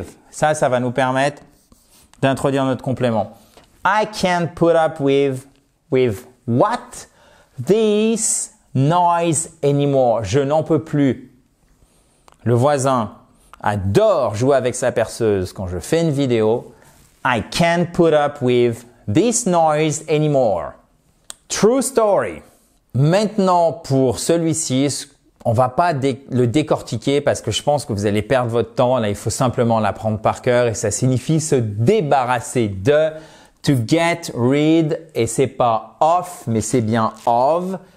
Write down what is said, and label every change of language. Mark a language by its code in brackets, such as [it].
[fr] Ça va nous permettre d'introduire notre complément. [en] I can't put up with what? This noise anymore. [fr] Je n'en peux plus. Le voisin adore jouer avec sa perceuse quand je fais une vidéo. [en] I can't put up with this noise anymore. True story. [fr] Maintenant, pour celui-ci, on va pas le décortiquer parce que je pense que vous allez perdre votre temps. Là, il faut simplement l'apprendre par cœur et ça signifie se débarrasser de. [en] To get rid, [fr] et c'est pas off, mais c'est bien of.